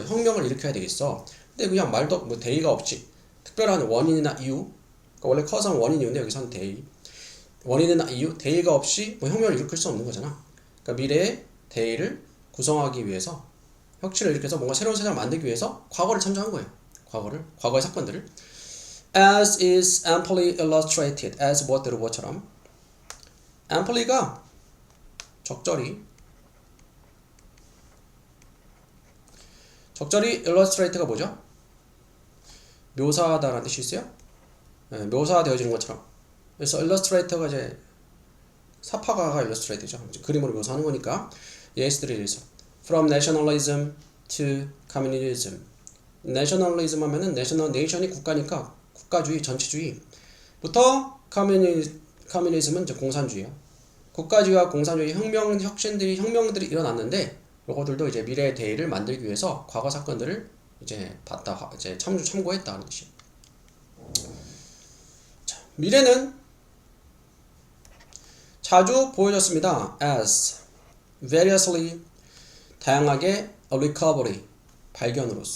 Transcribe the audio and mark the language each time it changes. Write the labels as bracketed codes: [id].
[ko] 혁명을 일으켜야 되겠어. 근데 그냥 말도 뭐 대의가 없지. 특별한 원인이나 이유. 그러니까 원래 cause는 원인이었는데 여기서는 대의. 원인이나 이유, 대의가 없이 뭐 혁명을 일으킬 수 없는 거잖아. 그러니까 미래의 대의를 구성하기 위해서, 혁신을 일으켜서 뭔가 새로운 세상을 만들기 위해서 과거를 참조한 거예요. 과거의 사건들을. [en] As is amply illustrated. [ko] as 무엇대로 무엇처럼. amply가 적절히 illustrated가 뭐죠? 묘사하다라는 뜻이 있어요. 네, 묘사되어지는 것처럼. 그래서 illustrator가 이제 사파가가 illustrator죠. 그림으로 묘사하는 거니까. 예스들에 의해서 [en] from nationalism to communism. [ko] nationalism 하면은 nation이 국가니까 국가주의, 전체주의부터 communism은 이제 공산주의야. 국가주의와 공산주의 혁명들이 일어났는데, 요것들도 이제 미래의 대의를 만들기 위해서 과거 사건들을 이제 참고했다는 뜻이에요. 자, 미래는 자주 보여졌습니다. [en] as variously, [ko] 다양하게 [en] a recovery, [ko] 발견.